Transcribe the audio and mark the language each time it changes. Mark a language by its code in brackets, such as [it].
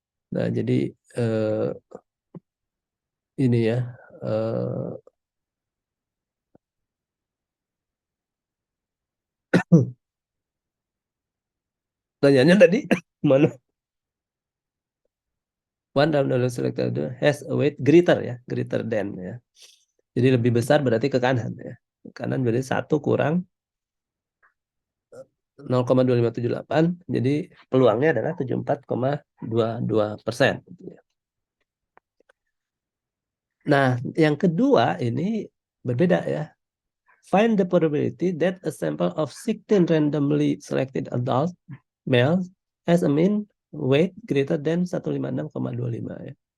[id] Nah, jadi eh, ini ya, eh, pertanyaannya tadi mana? [en] One random selected has a weight greater ya, greater than ya. [id] Jadi lebih besar berarti ke kanan ya. Ke kanan berarti 1 kurang 0,2578, jadi peluangnya adalah 74,22%. Nah, yang kedua ini berbeda ya. [en] Find the probability that a sample of 16 randomly selected adult males has a mean weight greater than 156,25 ya.